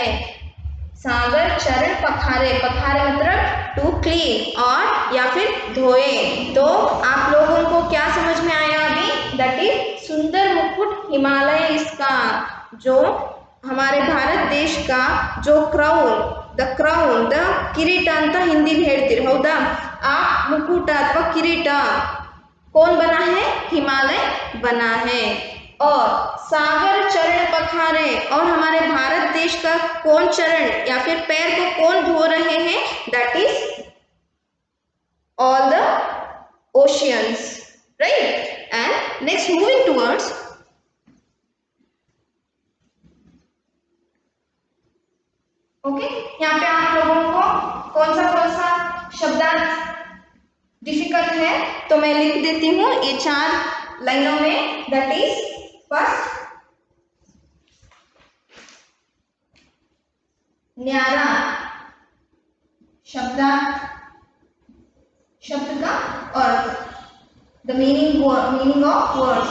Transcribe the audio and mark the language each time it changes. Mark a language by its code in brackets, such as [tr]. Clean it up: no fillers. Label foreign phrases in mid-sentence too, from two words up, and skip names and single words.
[hi] सागर चरण पखारे, पखारे मतलब [en] to clean [hi] और या फिर धोए। तो आप लोगों को क्या समझ में आया अभी, [en] that is [hi] सुंदर मुकुट हिमालय इसका, जो हमारे भारत देश का जो क्राउन, [kn] ದ ಕಿರೀಟ ಅಂತ ಹಿಂದಿಲಿ ಹೇಳ್ತೀರಿ ಹೌದಾ, ಆ ಮುಕುಟ ಅಥವಾ ಕಿರೀಟ [hi] कौन बना है, हिमालय बना है। और सागर चरण पखारे, और हमारे भारत देश का कौन चरण या फिर पैर को कौन धो रहे हैं, [en] that is all the oceans, right. and next moving towards, okay, [hi] यहाँ पे आप लोगों को कौन सा शब्दार्थ डिफिकल्ट है तो मैं लिख देती हूँ ये 4 लाइनों में, [en] that is first [hi] न्यारा, शब्दार्थ, शब्द का अर्थ, [en] the meaning of words.